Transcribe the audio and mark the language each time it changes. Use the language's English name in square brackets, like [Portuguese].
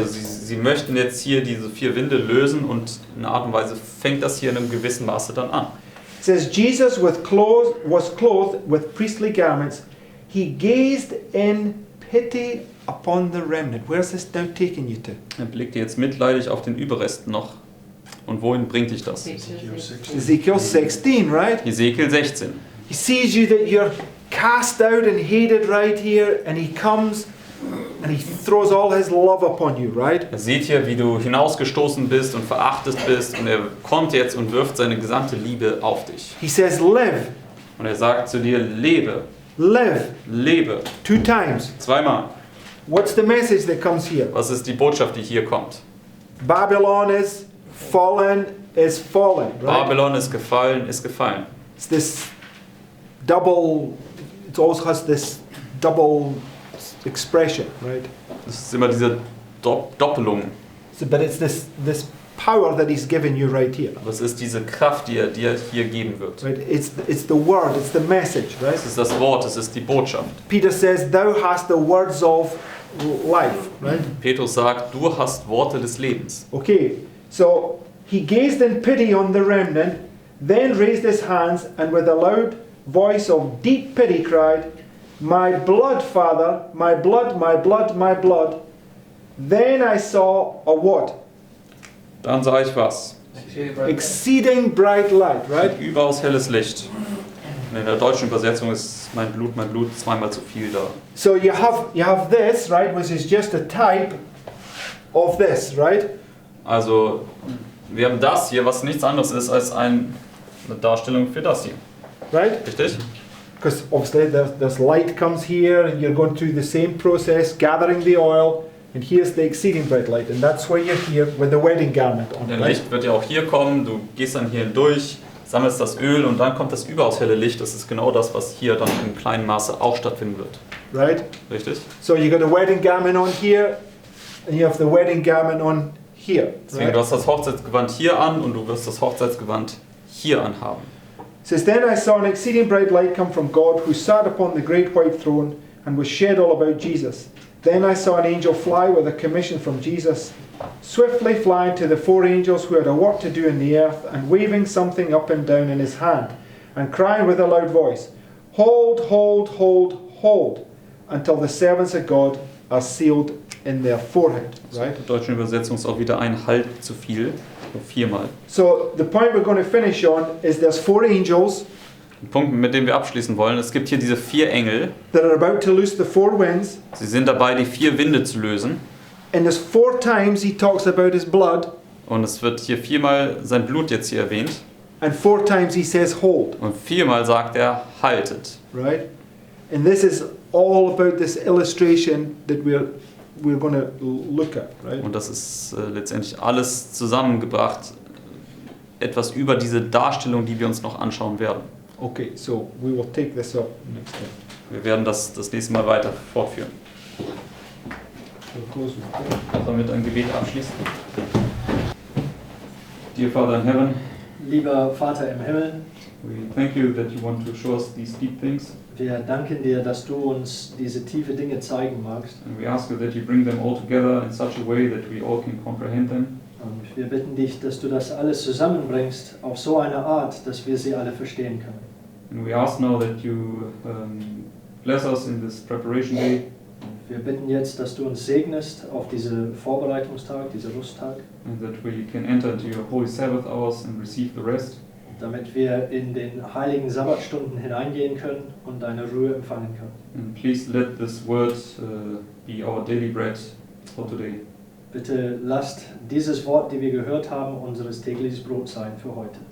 [German] Also sie möchten jetzt hier diese 4 Winde lösen und in einer Art und Weise fängt das hier in einem gewissen Maße dann an. [English] It says, Jesus was clothed with priestly garments. He gazed in pity upon the remnant. Where's this now taking you to? [German] Er blickte jetzt mitleidig auf den Überrest noch. Und wohin bringt dich das? [English] Ezekiel 16, right? Ezekiel 16. He sees you that you're cast out and hated right here, and he comes and he throws all his love upon you, right? [German] Er sieht hier, wie du hinausgestoßen bist und verachtet bist, und er kommt jetzt und wirft seine gesamte Liebe auf dich. [English] He says, live. [German] Und er sagt zu dir, lebe. [English] Live. [German] Lebe. [English] 2 times. [German] 2-mal. [English] What's the message that comes here? [German] Was ist die Botschaft, die hier kommt? [English] Babylon is fallen, right? [German] Babylon ist gefallen, ist gefallen. [English] It's this double, it also has this double expression, right? [German] Das ist immer diese Doppelung. [English] So, but it's this power that he's given you right here. [German] Aber es ist diese Kraft, die er dir hier geben wird. [English] Right? It's the word, it's the message, right? [German] Es ist das Wort, es ist die Botschaft. [English] Peter says, thou hast the words of life, right? [German] Petrus sagt, du hast Worte des Lebens. [English] Okay, so he gazed in pity on the remnant, then raised his hands, and with a loud voice of deep pity cried, my blood, Father, my blood, my blood, my blood. Then I saw a what? [German] Dann sah ich was? [English] Exceeding bright light, right? [German] Überaus helles Licht. Und in der deutschen Übersetzung ist mein Blut 2-mal zu viel da. [English] So you have this, right, which is just a type of this, right? [German] Also wir haben das hier, was nichts anderes ist als eine Darstellung für das hier. [English] Right? [German] Richtig? [English] Because obviously there's light comes here, and you're going through the same process, gathering the oil, and here's the exceeding bright light, and that's why you're here with the wedding garment on. [German] Der [English] Right? [German] Licht wird ja auch hier kommen, du gehst dann hier hindurch, sammelst das Öl und dann kommt das überaus helle Licht. Das ist genau das, was hier dann in kleinem Maße auch stattfinden wird. [English] Right? [German] Richtig? [English] So you got a wedding garment on here, and you have the wedding garment on here. [German] Deswegen, [English] Right? [German] du hast das Hochzeitsgewand hier an und du wirst das Hochzeitsgewand hier anhaben. [English] It says, then I saw an exceeding bright light come from God, who sat upon the great white throne, and was shed all about Jesus. Then I saw an angel fly with a commission from Jesus, swiftly flying to the 4 angels who had a work to do in the earth, and waving something up and down in his hand, and crying with a loud voice, hold, hold, hold, hold, until the servants of God are sealed in their forehead. Right? [German] In der deutschen Übersetzung ist auch wieder ein Halt zu viel, nur 4-mal. [English] So the point we're going to finish on is there's 4 angels [German] Ein Punkt, mit dem wir abschließen wollen, es gibt hier diese 4 Engel. [English] that are about to loose the 4 winds, [German] Sie sind dabei, die 4 Winde zu lösen. [English] and there's 4 times he talks about his blood, [German] Und es wird hier 4-mal sein Blut jetzt hier erwähnt. [English] and 4 times he says hold. [German] Und 4-mal sagt er, haltet. [English] Right? And this is all about this illustration that we're going to look at, right? [German] Und das ist letztendlich alles zusammengebracht, etwas über diese Darstellung, die wir uns noch anschauen werden. [English] Okay, so we will take this up next time. [German] Wir werden das nächste Mal weiter fortführen. [English] We'll close with prayer. [German] Lass damit ein Gebet abschließen. [English] Dear Father in heaven, [German] Lieber Vater im Himmel, [English] we thank you that you want to show us these deep things. [German] wir danken dir, dass du uns diese tiefe Dinge zeigen magst. [English] And we ask you that you bring them all together in such a way that we all can comprehend them. [German] Und wir bitten dich, dass du das alles zusammenbringst auf so eine Art, dass wir sie alle verstehen können. [English] And we ask now that you bless us in this preparation day. [German] Wir bitten jetzt, dass du uns segnest auf diesen Vorbereitungstag, diesen Rusttag, [English] And that we can enter into your holy Sabbath hours and receive the rest. [German] damit wir in den heiligen Sabbatstunden hineingehen können und deine Ruhe empfangen können. [English] And please let this word be our daily bread for today. [German] Bitte lasst dieses Wort, die wir gehört haben, unseres tägliches Brot sein für heute.